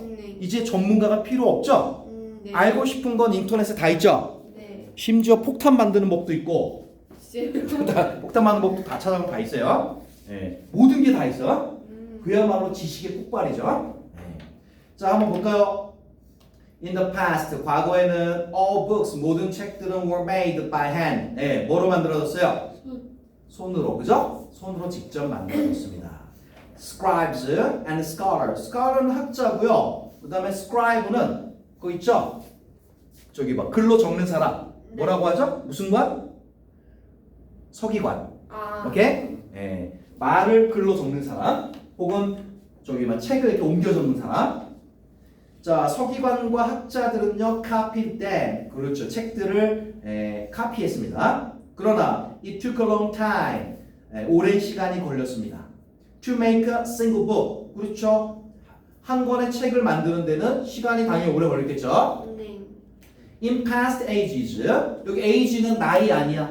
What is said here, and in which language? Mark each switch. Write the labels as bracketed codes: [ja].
[ko] 네. 이제 전문가가 필요 없죠. 네. 알고 싶은 건 인터넷에 다 있죠. 네. 심지어 폭탄 만드는 법도 있고 진짜. 폭탄 만드는 법도 다 찾아보면 다 있어요. 예, 모든 게 다 있어. 그야말로 지식의 폭발이죠. 예. 자, 한번 볼까요? [en] In the past, [ko] 과거에는 [en] all books, [ko] 모든 책들은 [en] were made by hand. [ko] 예, 뭐로 만들어졌어요? 손으로, 그죠? 손으로 직접 만들어졌습니다. [en] Scribes and scholars. [ko] scholar는 학자고요. 그 다음에 scribe는 그거 있죠? 저기 봐, 글로 적는 사람. 뭐라고 하죠? 무슨 관? 서기관. 오케이? 예, 말을 글로 적는 사람. 혹은 저기 막 책을 이렇게 옮겨 적는 사람. 자, 서기관과 학자들은요, [en] copied them. [ko] 그렇죠. 책들을 카피했습니다. 그러나 [en] it took a long time. [ko] 오랜 시간이 걸렸습니다. [en] To make a single book. [ko] 그렇죠. 한 권의 책을 만드는 데는 시간이 당연히 오래 걸렸겠죠. 네. [en] In past ages. [ko] 여기 age는 나이 아니야.